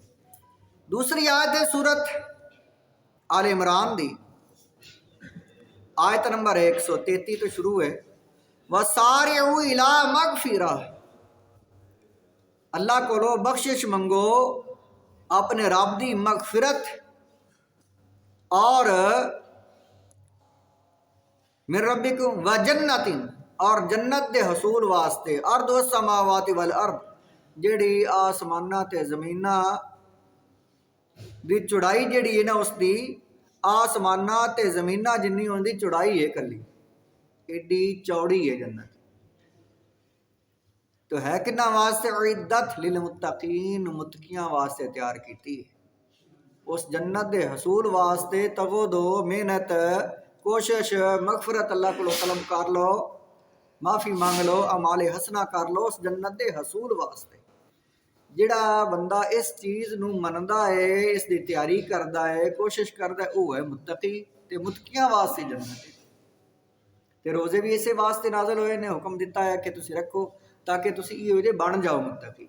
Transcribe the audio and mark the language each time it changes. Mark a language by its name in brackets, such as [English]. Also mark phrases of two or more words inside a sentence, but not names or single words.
[Punjabi] ਦੂਸਰੀ ਆਇਤ ਹੈ ਸੂਰਤ ਆਲ ਇਮਰਾਨ ਦੀ, ਆਇਤ ਨੰਬਰ 133 ਤੋ ਸ਼ੁਰੂ ਹੈ। [Arabic] وسارعوا إلى مغفرة, [Punjabi] ਅੱਲਾਹ ਕੋਲੋ ਬਖ਼ਸ਼ਿਸ਼ ਮੰਗੋ, ਅਪਨੇ ਰੱਬ ਦੀ ਮਗ਼ਫ਼ਿਰਤ [Arabic] और من ربكم وجنة, [Punjabi] ਔਰ ਜੰਨਤ ਦੇ ਹਸੂਲ ਵਾਸਤੇ, [Arabic] عرض السماوات والأرض, [Punjabi] ਜਿਹੜੀ ਅਸਮਾਨਾ ਤੇ ਜ਼ਮੀਨਾ ਦੀ ਚੌੜਾਈ ਜਿਹੜੀ ਹੈ ਨਾ, ਉਸਕੀ ਅਸਮਾਨਾ ਤੇ ਜ਼ਮੀਨਾ ਜਿੰਨੀ ਉਨਕੀ ਚੌੜਾਈ ਹੈ, ਕੱਲੀ ਏਡੀ ਚੌੜੀ ਹੈ ਜੰਨਤ। ਤੋ ਹੈ ਕਿੰਨਾ ਵਾਸਤੇ? [Arabic] أعدت للمتقين, [Punjabi] ਮੁੱਤਕੀਆਂ ਵਾਸਤੇ ਤਿਆਰ ਕੀ ਹੈ। ਉਸ ਜੰਨਤ ਦੇ ਹਸੂਲ ਵਾਸਤੇ ਤਗੋ ਦੋ, ਮਿਹਨਤ, ਕੋਸ਼ਿਸ਼, ਮਗ਼ਫ਼ਰਤ ਅੱਲਾਹ ਕੋ ਤਲਬ ਕਰ ਲੋ, ਮਾਫ਼ੀ ਮਾਂਗ ਲੋ, ਅਮਾਲੇ ਹਸਨਾ ਕਰ ਲੋ ਉਸ ਜੰਨਤ ਦੇ ਹਸੂਲ ਵਾਸਤੇ। ਜਿਹੜਾ ਬੰਦਾ ਇਸ ਚੀਜ਼ ਨੂੰ ਮੰਨਦਾ ਹੈ, ਇਸ ਦੀ ਤਿਆਰੀ ਕਰਦਾ ਹੈ, ਕੋਸ਼ਿਸ਼ ਕਰਦਾ ਹੈ, ਵੋ ਹੈ ਮੁੱਤਕੀ। ਤੇ ਮੁੱਤਕੀਆਂ ਵਾਸਤੇ ਜੰਨਤ ਹੈ। ਤੇ ਰੋਜ਼ੇ ਭੀ ਇਸੇ ਵਾਸਤੇ ਨਾਜ਼ਿਲ ਹੋਏ ਨੇ, ਹੁਕਮ ਦਿੱਤਾ ਹੈ ਕਿ ਤੁਸੀ ਰੱਖੋ ਤਾਕਿ ਤੁਸੀ ਇਹੋ ਜੇ ਬਣ ਜਾਓ ਮੁੱਤਕੀ।